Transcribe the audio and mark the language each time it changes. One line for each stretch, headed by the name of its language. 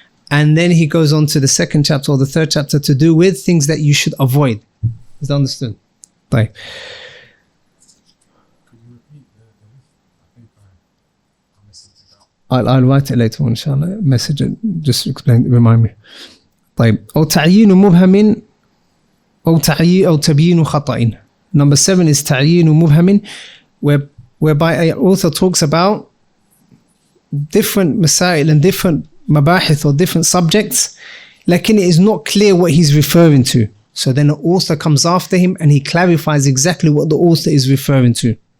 English: And then he goes on to the second chapter or the third chapter to do with things that you should avoid. Is that understood? Right. I'll write it later on inshallah. Message it, just explain, remind me.
Arabic: طيب. أو تعيين مبهم أو تبيين خطأ.
English: Number 7 is تعيين مبهم, whereby an author talks about different masail and different mabahith or different subjects, lakin it is not clear what he's referring to. So then the author comes after him and he clarifies exactly what the author is referring to.